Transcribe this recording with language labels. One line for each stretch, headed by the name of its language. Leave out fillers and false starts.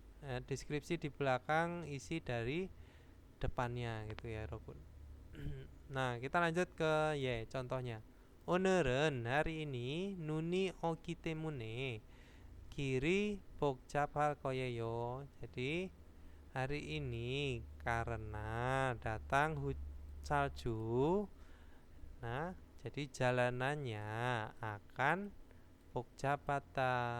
Indonesian: Deskripsi di belakang isi dari depannya gitu ya Robun. Nah, kita lanjut ke contohnya.
Korean: O늘은
Indonesian: hari ini
Korean: 눈이 오기 때문에 길이 복잡할 거예요.
Indonesian: Jadi hari ini karena datang salju. Nah, jadi jalanannya akan
Korean: 복잡하다.